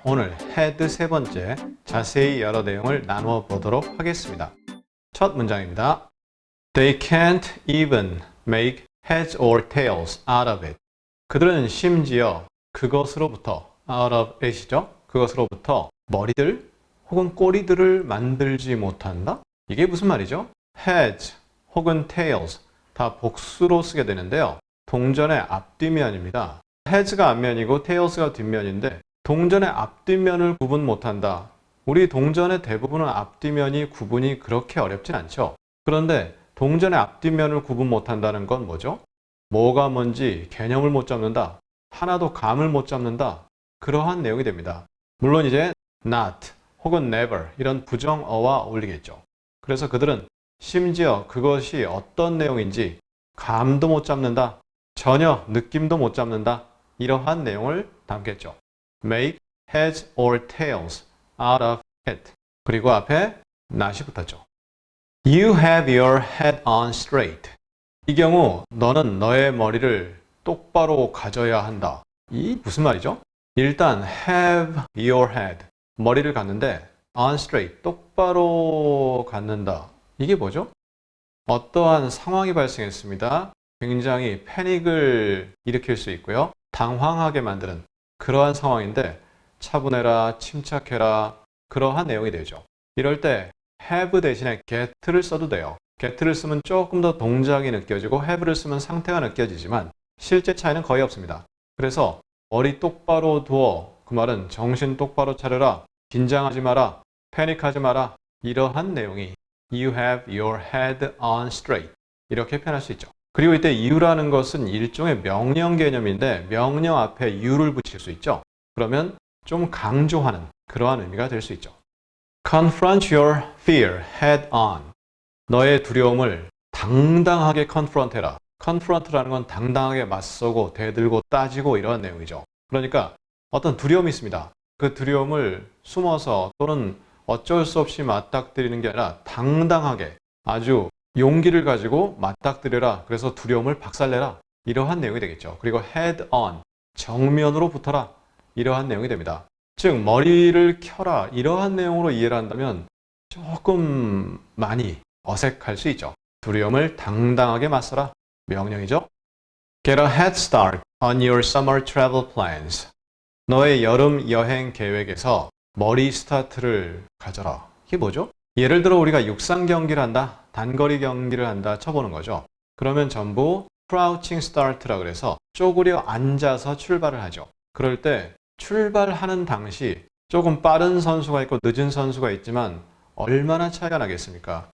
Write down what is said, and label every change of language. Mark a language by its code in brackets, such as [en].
[ko] 오늘 헤드 세 번째 자세히 여러 내용을 나누어 보도록 하겠습니다. 첫 문장입니다. [en] They can't even make heads or tails out of it. [ko] 그들은 심지어 그것으로부터 [en] out of it [ko] 이죠. 그것으로부터 머리들 혹은 꼬리들을 만들지 못한다? 이게 무슨 말이죠? heads 혹은 tails 다 복수로 쓰게 되는데요. 동전의 앞뒷면입니다. heads가 앞면이고 tails가 뒷면인데 동전의 앞뒷면을 구분 못한다. 우리 동전의 대부분은 앞뒷면이 구분이 그렇게 어렵진 않죠. 그런데 동전의 앞뒷면을 구분 못한다는 건 뭐죠? 뭐가 뭔지 개념을 못 잡는다. 하나도 감을 못 잡는다. 그러한 내용이 됩니다. 물론 이제 not 혹은 never 이런 부정어와 어울리겠죠. 그래서 그들은 심지어 그것이 어떤 내용인지 감도 못 잡는다. 전혀 느낌도 못 잡는다. 이러한 내용을 담겠죠. [en] Make heads or tails out of it. [ko] 그리고 앞에 not이 붙었죠. [en] You have your head on straight. [ko] 이 경우 너는 너의 머리를 똑바로 가져야 한다. 이 무슨 말이죠? 일단 [en] have your head. [ko] 머리를 갖는데 [en] on straight. [ko] 똑바로 갖는다. 이게 뭐죠? 어떠한 상황이 발생했습니다. 굉장히 패닉을 일으킬 수 있고요. 당황하게 만드는 그러한 상황인데 차분해라, 침착해라 그러한 내용이 되죠. 이럴 때 have 대신에 get를 써도 돼요. get를 쓰면 조금 더 동작이 느껴지고 have를 쓰면 상태가 느껴지지만 실제 차이는 거의 없습니다. 그래서 머리 똑바로 두어 그 말은 정신 똑바로 차려라, 긴장하지 마라, 패닉하지 마라 이러한 내용이 [en] You have your head on straight [ko] 이렇게 표현할 수 있죠. 그리고 이때 you라는 것은 일종의 명령 개념인데 명령 앞에 you를 붙일 수 있죠. 그러면 좀 강조하는 그러한 의미가 될 수 있죠. [en] Confront your fear head on. [ko] 너의 두려움을 당당하게 confront해라. confront라는 건 당당하게 맞서고 대들고 따지고 이러한 내용이죠. 그러니까 어떤 두려움이 있습니다. 그 두려움을 숨어서 또는 어쩔 수 없이 맞닥뜨리는 게 아니라 당당하게 아주 용기를 가지고 맞닥뜨려라. 그래서 두려움을 박살내라. 이러한 내용이 되겠죠. 그리고 [en] head on, [ko] 정면으로 붙어라. 이러한 내용이 됩니다. 즉 머리를 켜라. 이러한 내용으로 이해를 한다면 조금 많이 어색할 수 있죠. 두려움을 당당하게 맞서라. 명령이죠. [en] Get a head start on your summer travel plans. [ko] 너의 여름 여행 계획에서 머리 스타트를 가져라. 이게 뭐죠? 예를 들어 우리가 육상 경기를 한다, 단거리 경기를 한다 쳐보는 거죠. 그러면 전부 crouching start라 그래서 쪼그려 앉아서 출발을 하죠. 그럴 때 출발하는 당시 조금 빠른 선수가 있고 늦은 선수가 있지만 얼마나 차이가 나겠습니까?